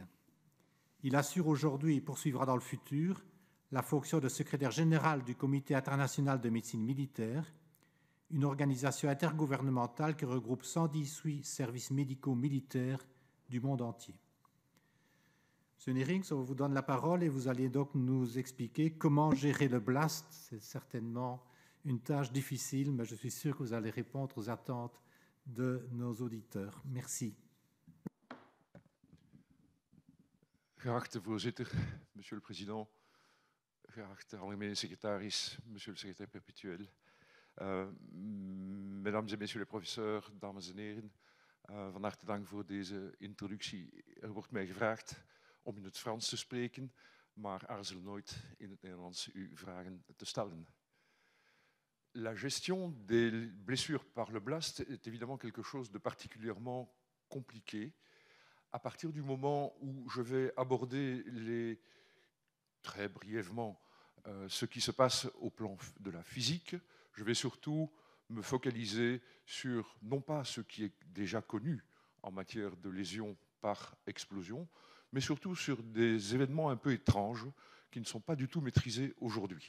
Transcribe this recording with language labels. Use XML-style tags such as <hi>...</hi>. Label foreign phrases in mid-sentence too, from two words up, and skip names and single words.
<fr>Il assure aujourd'hui et poursuivra dans le futur la fonction de secrétaire général du Comité international de médecine militaire, une organisation intergouvernementale qui regroupe 118 services médicaux militaires du monde entier. Monsieur Neerings, on vous donne la parole et vous allez donc nous expliquer comment gérer le BLAST. C'est certainement une tâche difficile, mais je suis sûr que vous allez répondre aux attentes de nos auditeurs. Merci.</fr> <nl>Geachte voorzitter,</nl> <fr>monsieur le président,</fr> <nl>geachte algemene secretaris,</nl> <fr>monsieur le secrétaire perpétuel, mesdames et messieurs les professeurs,</fr> <nl>dames en heren, van harte dank voor deze introductie. Er wordt mij gevraagd om in het Frans te spreken, maar aarzel nooit in het Nederlands uw vragen te stellen.</nl> <fr>La gestion des blessures par le blast est évidemment quelque chose de particulièrement compliqué. À partir du moment où je vais aborder très brièvement ce qui se passe au plan de la physique, je vais surtout me focaliser sur, non pas ce qui est déjà connu en matière de lésions par explosion, mais surtout sur des événements un peu étranges qui ne sont pas du tout maîtrisés aujourd'hui.</fr>